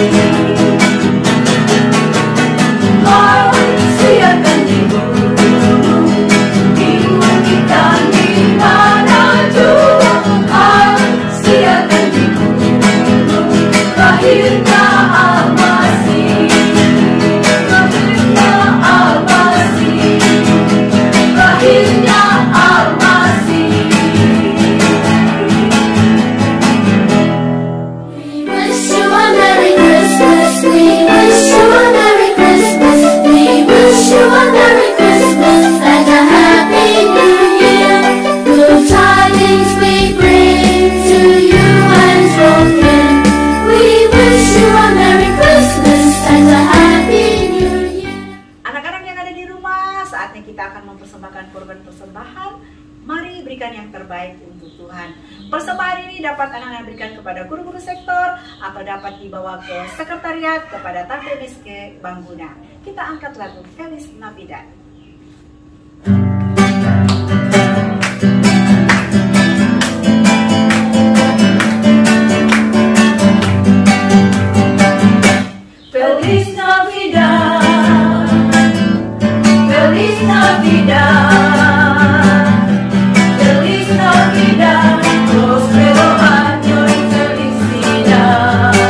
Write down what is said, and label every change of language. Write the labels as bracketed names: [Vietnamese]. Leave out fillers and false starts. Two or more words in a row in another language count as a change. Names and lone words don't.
[Indonesian] Hai, siarkan hidupmu, hidup dan di mana Tuhan. Hai, siarkan hidupmu, lahirnya Al-Masih. Lahirnya Al-Masih. Lahirnya Al-Masih. [English] Wish you a Merry Christmas. We wish you a Merry Christmas. We wish you a Merry Christmas and a Happy New Year. Good tidings we bring to you and your kin. We wish you a Merry Christmas and a Happy New Year. [Indonesian] Anak-anak yang ada di rumah, saatnya kita akan mempersembahkan korban persembahan. Mari berikan yang terbaik untuk Tuhan. Persembahan ini dapat anak-anak berikan kepada guru-guru sektor atau dapat dibawa ke sekretariat kepada Tante Miske Bangguna. Kita angkat lagu Feliz Navidad. [Spanish] Feliz Navidad, Feliz Navidad, Feliz Navidad, prospero año y felicidad.